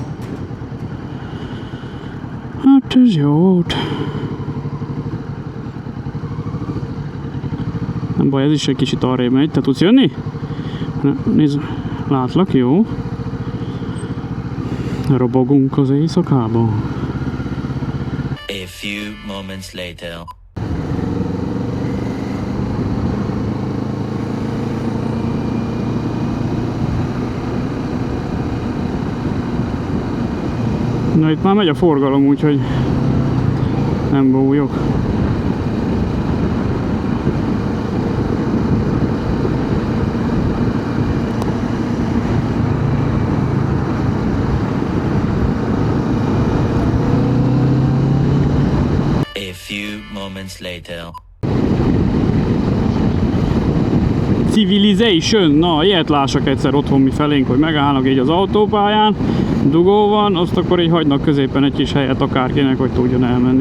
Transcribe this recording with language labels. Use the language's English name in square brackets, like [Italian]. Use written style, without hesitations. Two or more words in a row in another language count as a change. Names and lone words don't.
[Hungarian] Hát ez jó. Nem baj, ez is egy kicsit arrébb megy. Te tudsz jönni? Nézd, látlak, jó. Robogunk az éjszakában. [English] A few moments later. [Hungarian] Na itt már megy a forgalom, úgyhogy nem bújok. [English] A few moments later. [Hungarian] Civilization, na ilyet lássak egyszer otthon mi felénk, hogy megállnak így az autópályán, dugó van, azt akkor így hagynak középen egy kis helyet akárkinek, hogy tudjon elmenni.